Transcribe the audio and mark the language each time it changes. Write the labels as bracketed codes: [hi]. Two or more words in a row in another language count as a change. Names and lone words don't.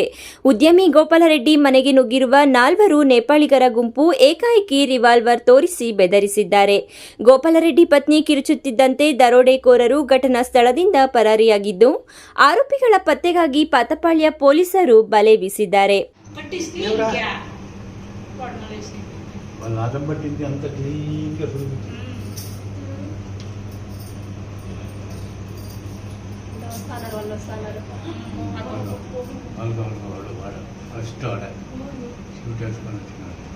[kn] ಉದ್ಯಮಿ ಗೋಪಾಲರೆಡ್ಡಿ ಮನೆಗೆ ನುಗ್ಗಿರುವ 4 ನೇಪಾಳಿಗರ ಗುಂಪು ಏಕಾಏಕಿ ರಿವಾಲ್ವರ್ ತೋರಿಸಿ ಬೆದರಿಸಿದ್ದಾರೆ. ಗೋಪಾಲರೆಡ್ಡಿ ಪತ್ನಿ ಕಿರುಚುತ್ತಿದ್ದಂತೆ ದರೋಡೆಕೋರರು ಘಟನಾ ಸ್ಥಳದಿಂದ ಪರಾರಿಯಾಗಿದ್ದು, ಆರೋಪಿಗಳ ಪತ್ತೆಗಾಗಿ ಪಾತಪಾಳ್ಯ ಪೊಲೀಸರು ಬಲೆ ಬೀಸಿದ್ದಾರೆ. [te] వాళ్ళు ఆటం పట్టింది అంత క్లీన్గా చూపించింది. వాడు ఫస్ట్ ఆడ షూట్ వేసుకొని వచ్చినాడు.